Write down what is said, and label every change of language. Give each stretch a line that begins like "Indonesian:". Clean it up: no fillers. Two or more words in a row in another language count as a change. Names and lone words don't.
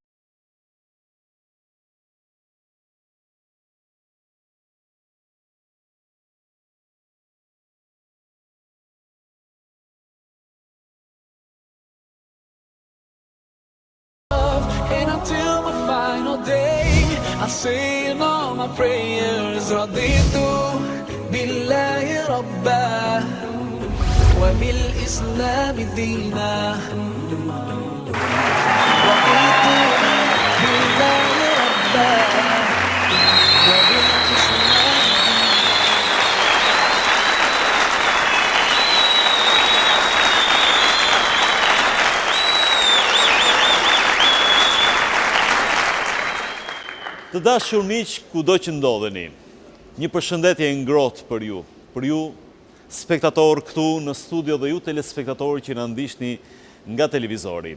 English: And until my final day I say in all my prayers
Arabic: رضيت بالله ربا وبالإسلام دينا رضيت بالله ربا وبالإسلام
Albanian: Të dashur miq, kudo që ndodheni, një përshëndetje ngrohtë për ju spektatorë këtu në studio dhe ju telespektatorë që na ndiqni nga televizori.